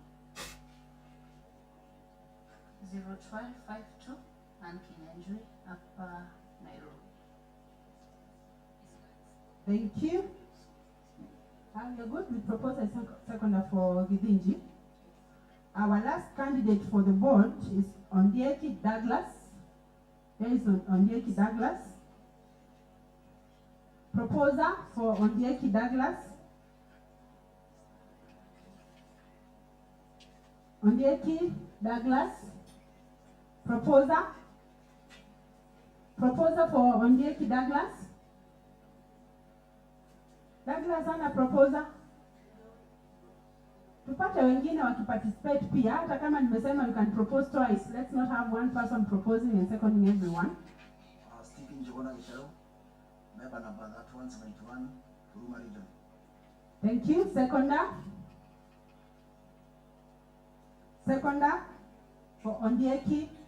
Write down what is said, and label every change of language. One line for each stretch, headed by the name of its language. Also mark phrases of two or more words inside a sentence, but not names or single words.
English: 01252 and Kinyanjui, Upper Nairobi. Thank you. You're good. We propose a seconder for Gidinji. Our last candidate for the board is Ondieki Douglas. There is Ondieki Douglas. Proposer for Ondieki Douglas. Ondieki Douglas. Proposer. Proposer for Ondieki Douglas.
Swahili: Douglas ana proposer. Tupate wengine wakiparticipate pia, hata kama nimesema
English: you can propose twice. Let's not have one person proposing and seconding everyone. Stephen Jogona Michelle, member number 171, Huruma Region. Thank you. Seconder. Seconder for Ondieki.